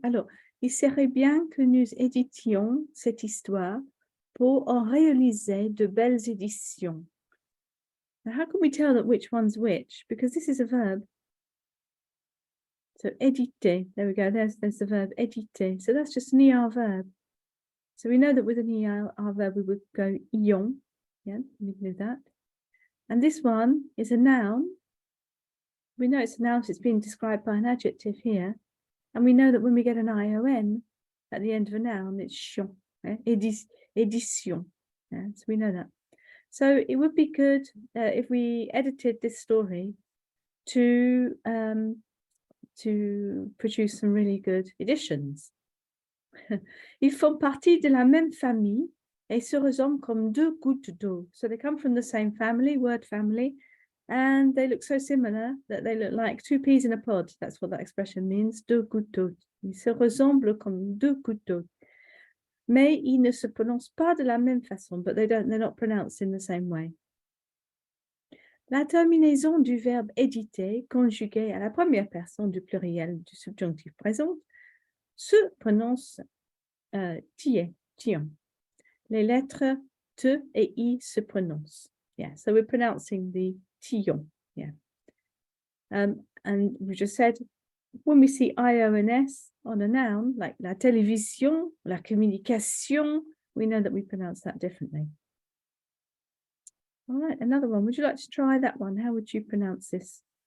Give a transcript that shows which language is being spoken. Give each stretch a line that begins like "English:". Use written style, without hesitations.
French: Alors, il serait bien que nous éditions cette histoire pour en réaliser de belles éditions.
English: Now, how can we tell that which one's which? Because this is a verb. So éditer, there we go, there's the verb éditer. So that's just an ER verb. So we know that with an ER verb we would go ion. Yeah, we can do that. And this one is a noun. We know it's a noun, so it's being described by an adjective here. And we know that when we get an ION at the end of a noun, it's chion, édition. Yeah, so we know that. So it would be good if we edited this story to produce some really good editions.
French: Ils font partie de la même famille et se ressemblent comme deux gouttes d'eau.
English: So they come from the same family, word family, and they look so similar that they look like two peas in a pod. That's what that expression means,
French: deux gouttes d'eau. Ils se ressemblent comme deux gouttes d'eau. Mais ils ne se prononcent pas de la même façon,
English: but they're not pronounced in the same way.
French: La terminaison du verbe éditer, conjuguée à la première personne du pluriel du subjonctif présent, se prononce tie, tion. Les lettres te et i se prononcent.
English: Yeah, so we're pronouncing the tion. Yeah. And we just said, when we see IONS on a noun, like la télévision, la communication, we know that we pronounce that differently. All right, another one. Would you like to try that one? How would you pronounce this?